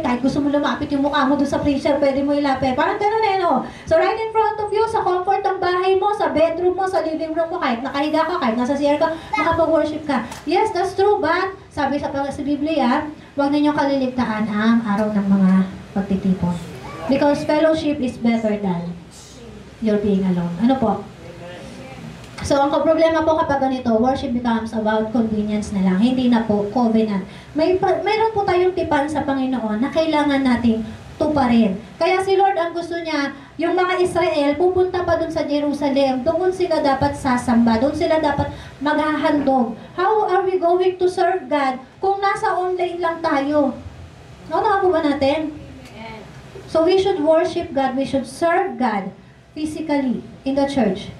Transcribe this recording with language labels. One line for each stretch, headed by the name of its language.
Filipino: Kahit gusto mo lumapit yung mukha mo doon sa preacher, pwede mo ilapit. Parang gano'n no?
English: So right in front of you,
Filipino: sa comfort ng bahay mo, sa bedroom mo, sa living room mo, kahit nakahiga ka, kahit nasa CR ka, makapag-worship ka.
English: Yes, that's true.
Filipino: But, sabi sa Biblia, huwag ninyong kaliligtaan ang araw ng mga pagtitipon.
English: Because fellowship is better than you're being alone.
Filipino: Ano po? So, ang problema po kapag ganito,
English: worship becomes about convenience
Filipino: na lang. Hindi na po covenant. Mayroon po tayong tipan sa Panginoon na kailangan nating tuparin. Kaya si Lord ang gusto niya, yung mga Israel, pupunta pa dun sa Jerusalem. Doon sila dapat sasamba. Doon sila dapat maghahandog.
English: How are we going to serve God
Filipino: kung nasa online lang tayo? Ano po ba natin?
English: So we should worship God, we should serve God physically in the church.